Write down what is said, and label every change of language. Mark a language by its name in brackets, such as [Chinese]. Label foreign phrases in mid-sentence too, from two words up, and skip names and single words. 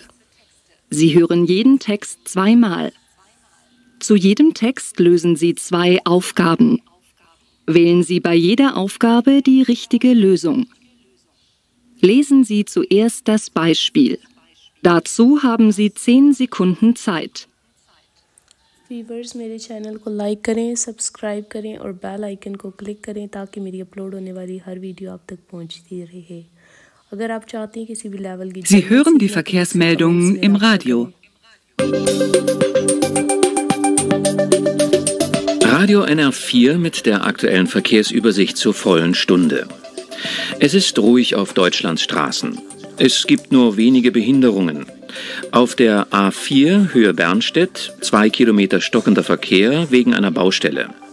[German] Sie hören jeden Text zweimal. Zu jedem Text lösen Sie 2 Aufgaben. Wählen Sie bei jeder Aufgabe die richtige Lösung. Lesen Sie zuerst das Beispiel. Dazu haben Sie 10 Sekunden Zeit. [Hindi] व्यूवर्स मेरे चैनल को लाइक करें, सब्सक्राइब करें और [English] bell icon [Hindi] को क्लिक करें ताकि मेरी अपलोड होने वाली हर वीडियो आप तक पहुंचती रहे। अगर आप चाहते हैं किसी भी लेवल की [German] Sie hören die Verkehrsmeldungen im Radio. Radio NR4 mit der aktuellen Verkehrsübersicht zur vollen Stunde. Es ist ruhig auf Deutschlands Straßen. Es gibt nur wenige Behinderungen. Auf der A4 Höhe Bernstedt 2 Kilometer stockender Verkehr wegen einer Baustelle.